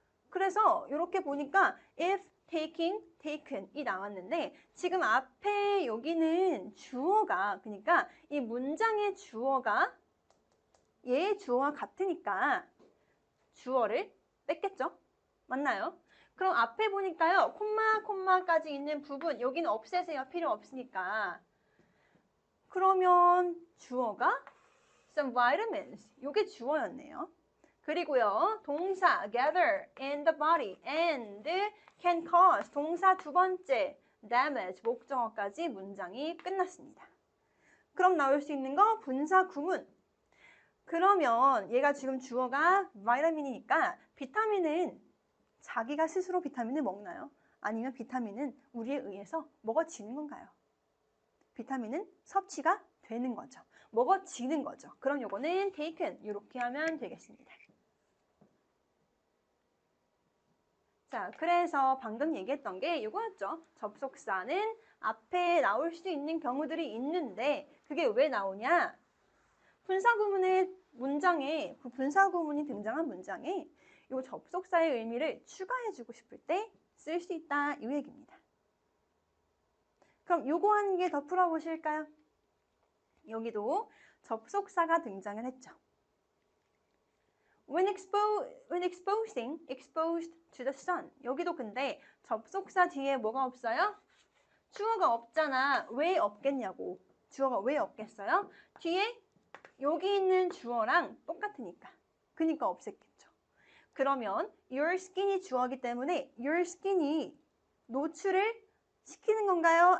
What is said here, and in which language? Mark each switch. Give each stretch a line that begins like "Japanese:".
Korean: 그래서 이렇게 보니까 if, taking, taken이 나왔는데 지금 앞에 여기는 주어가 그러니까 이 문장의 주어가 얘의 주어와 같으니까 주어를 뺐겠죠? 맞나요? 그럼 앞에 보니까요. 콤마까지 있는 부분 여기는 없애세요. 필요 없으니까. 그러면 주어가 some vitamins. 이게 주어였네요. 그리고요. 동사
English: gather in the body and can cause
Korean: 동사 두 번째 damage 목적어까지 문장이 끝났습니다. 그럼 나올 수 있는 거 분사 구문. 그러면 얘가 지금 주어가 비타민이니까 비타민은 자기가 스스로 비타민을 먹나요? 아니면 비타민은 우리에 의해서 먹어지는 건가요? 비타민은 섭취가 되는 거죠. 먹어지는 거죠. 그럼 요거는 taken 이렇게 하면 되겠습니다. 자, 그래서 방금 얘기했던 게 이거였죠. 접속사는 앞에 나올 수 있는 경우들이 있는데 그게 왜 나오냐? 분사구문의 문장에 그 분사구문이 등장한 문장에 이 접속사의 의미를 추가해주고 싶을 때 쓸 수 있다 이 얘기입니다. 그럼 요거 한 개 더 풀어보실까요? 여기도 접속사가 등장을 했죠.
English: When exposing, exposed to the sun.
Korean: 여기도 근데 접속사 뒤에 뭐가 없어요? 주어가 없잖아. 왜 없겠냐고. 주어가 왜 없겠어요? 뒤에 여기 있는 주어랑 똑같으니까. 그니까 없앴겠죠. 그러면 your skin이 주어이기 때문에 your skin이 노출을 시키는 건가요?